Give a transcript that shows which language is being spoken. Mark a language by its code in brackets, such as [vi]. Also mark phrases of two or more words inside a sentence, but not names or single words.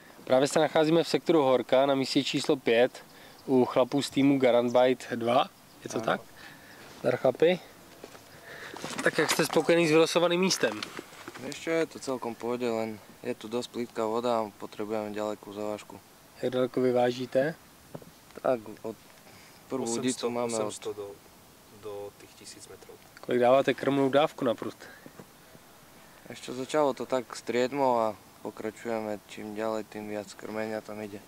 [cs] Právě se nacházíme v sektoru Horka na místě číslo 5 u chlapů z týmu Garant Bite 2. Je to tak? Dar chlapi. Tak jak jste spokojený s vylosovaným místem? [sk] Ešte je to celkom pôjde, len je tu dosť plitká voda a potrebujeme ďalekú závažku. [cs] Jak daleko vyvážíte? [sk] Tak od prvú 800, udicu máme 800 do tých 1000 metrov. [cs] Kolik dáváte krmnou dávku na prut? [sk] Ešte začalo to tak striedmo a pokračujeme čím ďalej, tým viac krmenia tam ide.